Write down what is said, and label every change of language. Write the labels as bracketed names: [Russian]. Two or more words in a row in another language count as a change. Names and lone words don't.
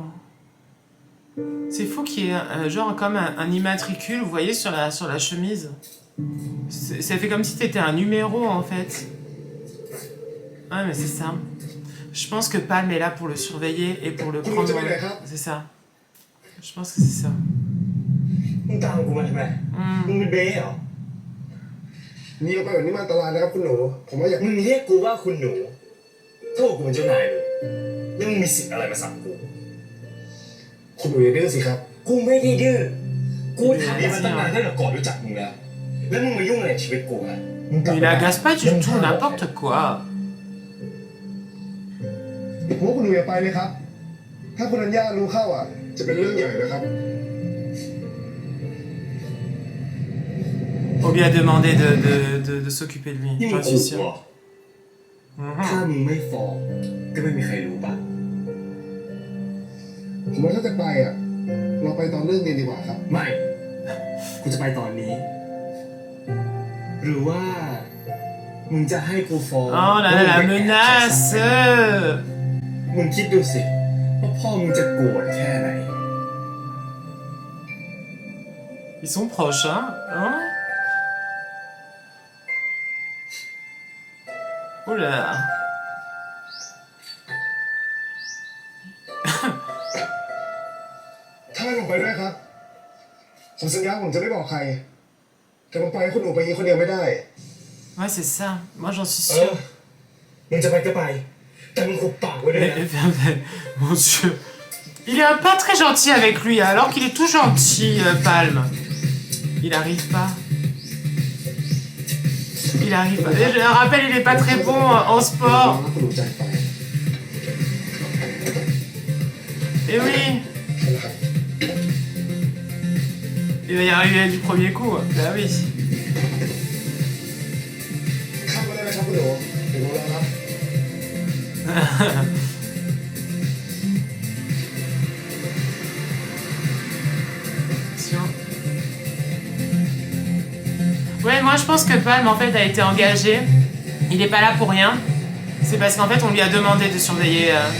[French] C'est fou qu'il y ait genre comme un immatricule, vous voyez, sur la chemise. Ça fait comme si t'étais un numéro en fait. Ouais mais c'est ça. Je pense que Palm est là pour le surveiller et pour le prendre. C'est ça. Je pense que c'est ça. [Thai] มึงตามกูมาทำไมมึงเป็นเบ้เหรอ นี่เอาไปแบบนี้มันอันตรายนะครับคุณหนู ผมว่าอยาก มึงเรียกกูว่าคุณหนูโทษกูเป็นเจ้านายเลยแล้วมึงมีสิทธิ์อะไรมาสั่งกู คุณหนูอย่าดื้อสิครับ กูไม่ได้ดื้อกูถามนี่มันตั้งนานตั้งแต่ก่อนรู้จักมึงแล้วแล้วมึงมายุ่งอะไรในชีวิตกูอ่ะมึงกลับ [French] Il agace pas du tout, n'importe quoi. [Thai] ผมว่าคุณหนูอย่าไปเลยครับ ถ้าคุณอัญญารู้เข้าอ่ะ จะเป็นเรื่องใหญ่นะครับ [French] On lui a demandé de s'occuper de lui, [Thai] นี่มึง [French] j'en [Thai] ขู่ [French] suis [Thai] กู [French] sûr. [Thai] เหรอถ้ามึงไม่ฟ้องก็ไม่มีใครรู้ป่ะ ผมว่าถ้าจะไปอ่ะ เราไปตอนเรื่องเรียนดีกว่าครับ ไม่กูจะไปตอนนี้ หรือว่ามึงจะให้กูฟ้อง [French] Oh là là, la menace. [Thai] มึงคิดดูสิว่าพ่อมึงจะโกรธแค่ไหน [French] Ils sont proches, hein? Oh là là. [Thai] ถ้าให้ผมไปด้วยครับ ผมสัญญาผมจะไม่บอกใคร แต่ผมไปให้คุณหนูไปคนเดียวไม่ได้ [French] Ouais, c'est ça. Moi, j'en suis [Thai] เอ [French] sûr. [Thai] อมึงจะไปก็ไป แต่มึงขุบปากไว้ด้วยนะ [French] Mon Dieu. Il est pas très gentil avec lui, alors qu'il est tout gentil, Palm. Il arrive pas. Il arrive pas. Je rappelle, il est pas très bon en sport. [Thai] คุณหนูใจไป [French] Eh oui. Il va y arriver du premier coup. Bah oui. [Thai] ข้ามไปได้ไหมครับคุณหนูผมรู้แล้วครับ [French] Ouais, moi je pense que Palm en fait a été engagé. Il est pas là pour rien. C'est parce qu'en fait on lui a demandé de surveiller.